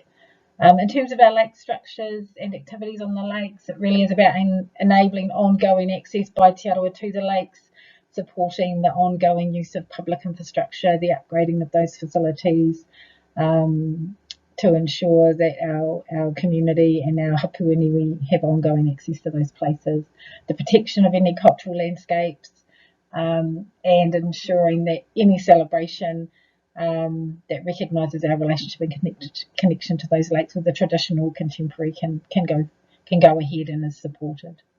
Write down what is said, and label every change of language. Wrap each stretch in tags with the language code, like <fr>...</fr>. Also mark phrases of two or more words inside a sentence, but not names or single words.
<en>In terms of our lake structures and activities on the lakes, it really is about enabling ongoing access by Te Arawa to the lakes, supporting the ongoing use of public infrastructure, the upgrading of those facilities, to ensure that our community and our</en> <mi>hapu iwi</mi> <en>have ongoing access to those places, the protection of any cultural landscapes, and ensuring that any celebration that recognises our relationship and connection to those lakes with the traditional contemporary can go ahead and is supported.</en>